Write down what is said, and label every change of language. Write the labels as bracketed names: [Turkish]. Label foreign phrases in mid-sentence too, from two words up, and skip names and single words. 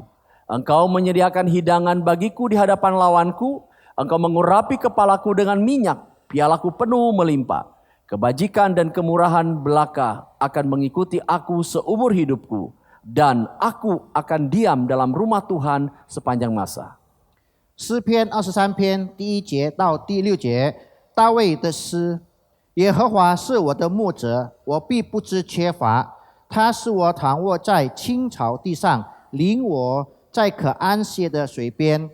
[Indonesian] Engkau menyediakan hidangan bagiku di hadapan lawanku. Engkau mengurapi kepalaku dengan minyak, pialaku penuh melimpah. Kebajikan dan kemurahan belaka akan mengikuti aku seumur hidupku. Dan aku akan diam dalam rumah Tuhan sepanjang masa. [Chinese] 诗篇23篇第1节到第6节，大卫的诗：耶和华是我的牧者，我必不知缺乏。他使我躺卧在青草地上，领我在可安歇的水边。